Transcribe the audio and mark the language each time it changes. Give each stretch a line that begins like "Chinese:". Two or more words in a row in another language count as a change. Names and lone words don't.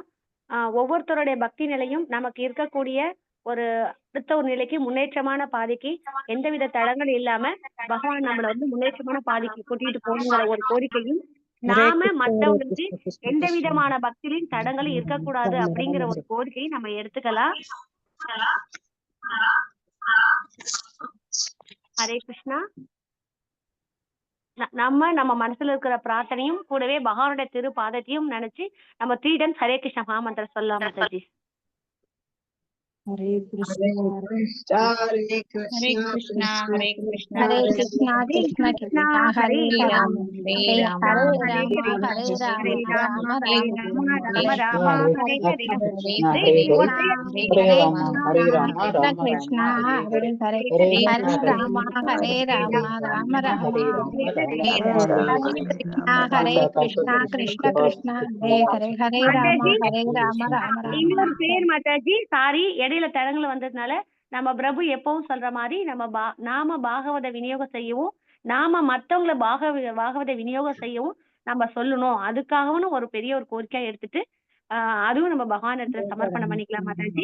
Tamil: ஒவ்வொருத்தருடைய பக்தி நிலையும் நமக்கு இருக்கக்கூடிய ஒரு அடுத்த ஒரு நிலைக்கு முன்னேற்றமான பாதைக்கு எந்தவித தடங்களும் இல்லாம பகவான் நம்மள முன்னேற்றமான பாதைக்கு கூட்டிட்டு போகணுங்கிற ஒரு கோரிக்கையும், நாம மத்தவங்களுக்கு எந்த விதமான பக்தியிலும் தடங்களும் இருக்கக்கூடாது அப்படிங்கிற ஒரு கோரிக்கையை நம்ம எடுத்துக்கலாம். ஹரே கிருஷ்ணா. நம்ம மனசுல இருக்கிற பிரார்த்தனையும் கூடவே பகவானுடைய திரு பாதத்தையும் நினைச்சு நம்ம 3 times ஹரே கிருஷ்ண மகாமந்திரம் சொல்லலாம் மாதாஜி. Hare Krishna. ஹரே கிருஷ்ணா ஹரே கிருஷ்ணா Hare கிருஷ்ணா Krishna, கிருஷ்ணா Hare ஹரே Krishna, ராம ஹரே ராம Hare Rama, ஹரே Hare கிருஷ்ணா Rama, ஹரே Rama ராம Rama, ஹரே Hare கிருஷ்ணா Hare, ஹரே Hare ராம Krishna, ஹரே Hare ராம Krishna, ஹரே Krishna ராம Krishna, ஹரே Hare ஹரே Hare, கிருஷ்ணா Hare Rama, Hare Rama, Rama Rama, ஹரே Hare ராம Hare, ஹரே Hare கிருஷ்ணா Krishna, Hare Krishna, Krishna Krishna, Hare Hare, Hare Rama, மாதாஜி Hare Rama, Rama Rama, இன்னொரு பேர் மாதாஜி, சாரி இடையில தடங்கள் வந்ததுனால நம்ம பிரபு எப்பவும் சொல்ற மாதிரி நாம பாகவத விநியோகம் செய்யவும், நாம மத்தவங்களை பாகவத விநியோகம் செய்யவும் நம்ம சொல்லணும். அதுக்காகவும் ஒரு பெரிய ஒரு கோரிக்கை எடுத்துட்டு அதுவும் நம்ம பகவான் இடத்துல சமர்ப்பணம் பண்ணிக்கலாம் மாதாஜி.